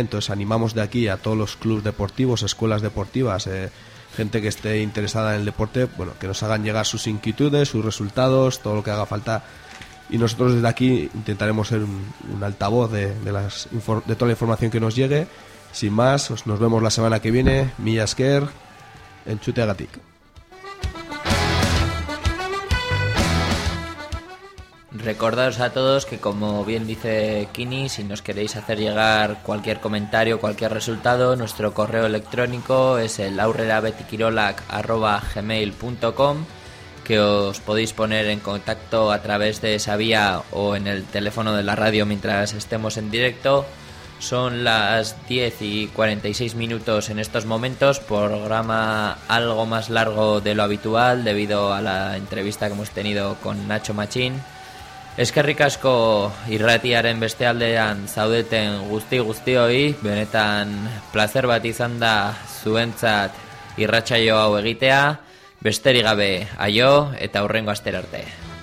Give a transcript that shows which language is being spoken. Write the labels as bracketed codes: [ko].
[es] Entonces animamos de aquí a todos los clubes deportivos, escuelas deportivas, gente que esté interesada en el deporte, bueno, que nos hagan llegar sus inquietudes, sus resultados, todo lo que haga falta. Y nosotros desde aquí intentaremos ser un altavoz de toda la información que nos llegue. Sin más, nos vemos la semana que viene. [eu] Mila esker, entzute agatik. [es] Recordaros a todos que, como bien dice Kini, si nos queréis hacer llegar cualquier comentario, cualquier resultado, nuestro correo electrónico es el aurrerabetikirolak@gmail.com, que os podéis poner en contacto a través de esa vía o en el teléfono de la radio mientras estemos en directo. Son las 10:46 minutos en estos momentos, programa algo más largo de lo habitual debido a la entrevista que hemos tenido con Nacho Machín. [eu] Eskerrik asko irratiaren bestealdean zaudeten guztioi, benetan placer bat izan da zuentzat irratsaio hau egitea. Besterik gabe, aio eta hurrengo astera arte.